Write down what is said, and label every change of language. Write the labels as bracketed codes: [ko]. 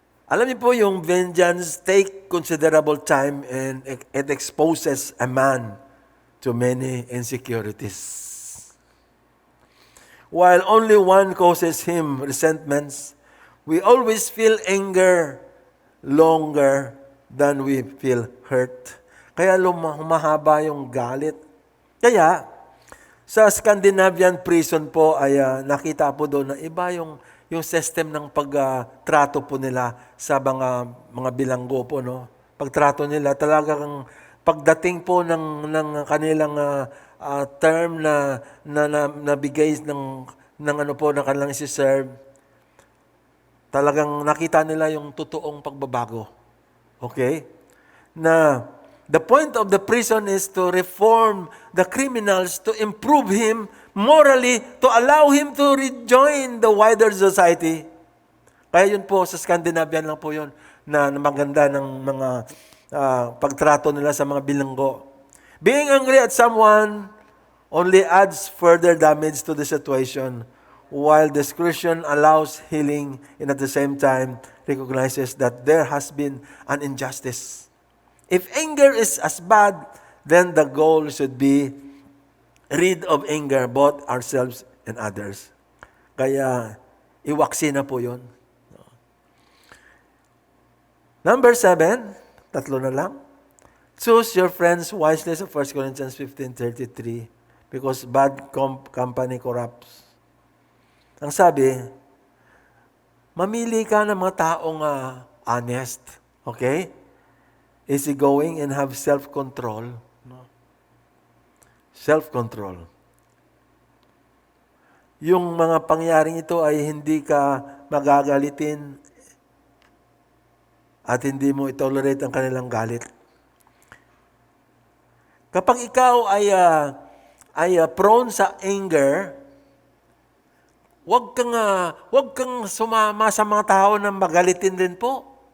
[tl] Alam niyo po yung [en] vengeance take considerable time and it exposes a man to many insecurities. While only one causes him resentments, we always feel anger longer than we feel hurt. [tl] Kaya humahaba yung galit. Kaya, sa Scandinavian prison po ay nakita po doon na iba yung system ng pagtrato po nila sa mga bilanggo po, no? Pagtrato nila talagang pagdating po ng kanilang term na nabigay ng kanilang isi-serve, talagang nakita nila yung totoong pagbabago. Okay? [en] Na the point of the prison is to reform the criminals, to improve him morally, to allow him to rejoin the wider society. [tl] Kaya yun po, sa Scandinavian lang po yun, na maganda ng mga pagtrato nila sa mga bilanggo. [en] Being angry at someone only adds further damage to the situation, while discretion allows healing and at the same time recognizes that there has been an injustice. If anger is as bad, then the goal should be rid of anger, both ourselves and others. [tl] Kaya, iwaksi na po yun. [en] Number 7, [tl] 3 na lang. [en] Choose your friends wisely sa 1 Corinthians 15:33 because bad company corrupts. [tl] Ang sabi, mamili ka ng mga taong honest, okay? [en] Easygoing and have self-control. No? Self-control. [tl] yung mga pangyaring ito ay hindi ka magagalitin at hindi mo itolerate ang kanilang galit. Kapag ikaw ay prone sa anger, wag kang sumama sa mga tao na magalitin din po.